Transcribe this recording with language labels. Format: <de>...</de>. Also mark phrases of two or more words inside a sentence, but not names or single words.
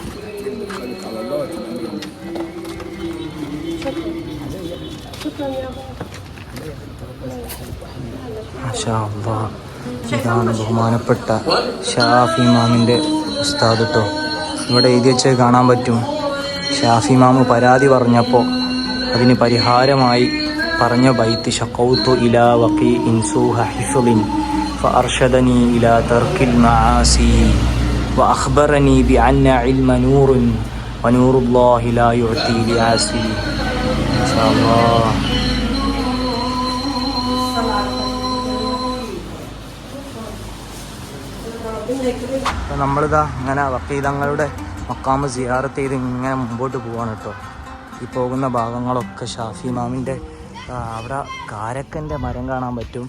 <ar>ما شاء الله.</ar> <ml>ഇതാണ് ബഹുമാനപ്പെട്ട ഷാഫി ഇമാമിൻ്റെ ഉസ്താദ് കേട്ടോ. ഇവിടെ എഴുതി വെച്ച് കാണാൻ പറ്റും. ഷാഫി ഇമാമ് പരാതി പറഞ്ഞപ്പോൾ അതിന് പരിഹാരമായി പറഞ്ഞ ബൈത്ത്</ml> <ar>شكوت إلى وكيع سوء حفظي فأرشدني إلى ترك المعاصي وأخبرني بأن علم نور ونور الله لا يعطي لعاصي. ما شاء الله.</ar> <ml>നമ്മളിതാ അങ്ങനെ വക്കീലങ്ങളുടെ മക്കാമ് സിയാറത്ത് ചെയ്ത് ഇങ്ങനെ മുമ്പോട്ട് പോവാണ് കേട്ടോ. ഈ പോകുന്ന ഭാഗങ്ങളൊക്കെ ഷാഫി ഇമാമിൻ്റെ അവിടെ കാരക്കൻ്റെ മരം കാണാൻ പറ്റും.</ml>